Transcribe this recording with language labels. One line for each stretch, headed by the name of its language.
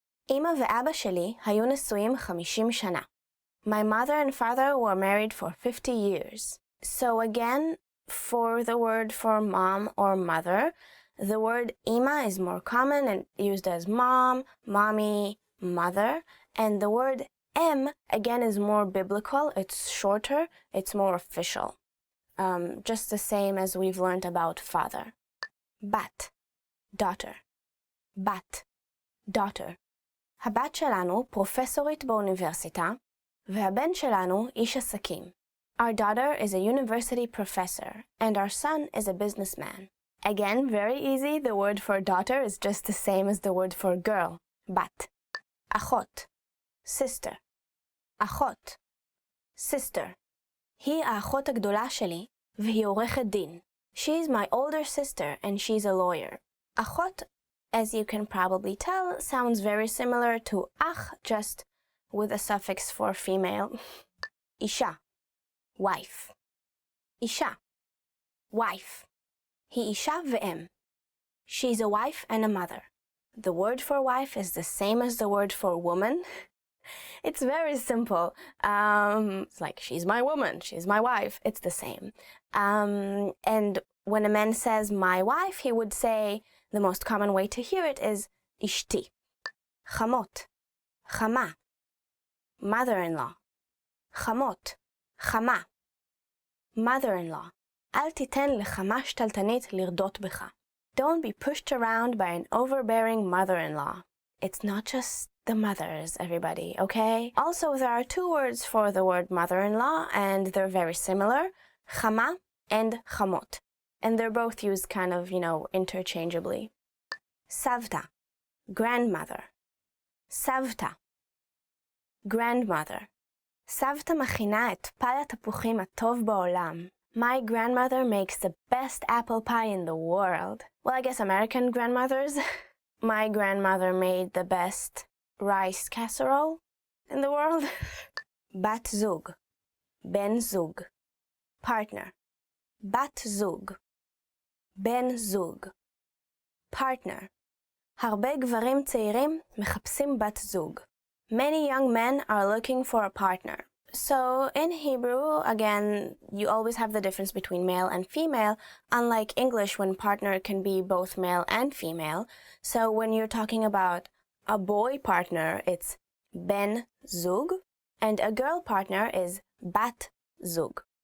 Hebrew: Ima ואבא שלי היו נשואים 50 שנה.
English: My mother and father were married for 50 years. So again, for the word for mom or mother, the word ima is more common and used as mom, mommy, mother. And the word em, again, is more biblical. It's shorter. It's more official. Just the same as we've learned about father. Bat, daughter. בת, daughter.
Hebrew: הבת שלנו פרופסורית באוניברסיטה, והבן שלנו איש עסקים.
English: Our daughter is a university professor, and our son is a businessman. Again, very easy, the word for daughter is just the same as the word for girl, בת. אחות, sister. אחות, sister.
Hebrew: היא האחות הגדולה שלי, והיא עורכת דין.
English: She's my older sister, and she's a lawyer. אחות, as you can probably tell, sounds very similar to ach, just with a suffix for female. Isha, wife. Isha, wife.
Hebrew: He isha ve'em.
English: She's a wife and a mother. The word for wife is the same as the word for woman. It's very simple. It's like, she's my woman, she's my wife. It's the same. And when a man says my wife, he would say, the most common way to hear it is ishti. Chamot, chama. Mother-in-law. Chamot, chama. Mother-in-law.
Hebrew: אל תיתן לחמה שתלטנית לרדות בך.
English: Don't be pushed around by an overbearing mother-in-law. It's not just the mothers, everybody, okay? Also, there are two words for the word mother-in-law, and they're very similar, chama and chamot. And they're both used kind of, interchangeably. Savta, grandmother. Savta, grandmother.
Hebrew: סבתא מכינה את פאי התפוחים הטוב בעולם.
English: My grandmother makes the best apple pie in the world. Well, I guess American grandmothers. My grandmother made the best rice casserole in the world.
Hebrew: בת זוג, בן זוג, partner. בת זוג, בן זוג, partner. הרבה גברים צעירים מחפשים בת זוג.
English: Many young men are looking for a partner. So in Hebrew, again, you always have the difference between male and female, unlike English when partner can be both male and female. So when you're talking about a boy partner, it's ben zug, and a girl partner is bat zug.